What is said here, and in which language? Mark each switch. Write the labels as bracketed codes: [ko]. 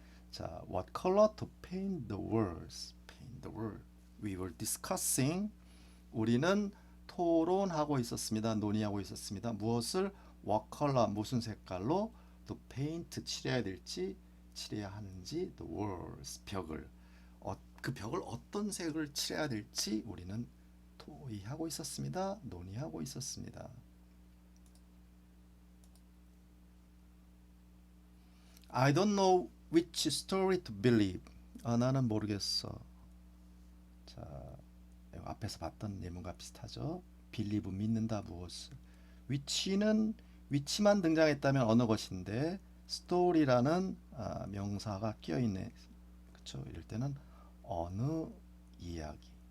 [en] 자, what color to paint the walls. We were discussing. [ko] 우리는 토론하고 있었습니다. 논의하고 있었습니다. 무엇을 [en] what color [ko] 무슨 색깔로 [en] to paint [ko] 칠해야 될지 칠해야 하는지 [en] the walls [ko] 벽을 그 벽을 어떤 색을 칠해야 될지 우리는 토의하고 있었습니다. 논의하고 있었습니다. [en] I don't know which story to believe. [ko] 나는 모르겠어. 자, 앞에서 봤던 예문과 비슷하죠. believe 믿는다 무엇을. which만 등장했다면 어느 것인데 story라는 명사가 끼어 있네. 그렇죠? 이럴 때는 어느 이야기.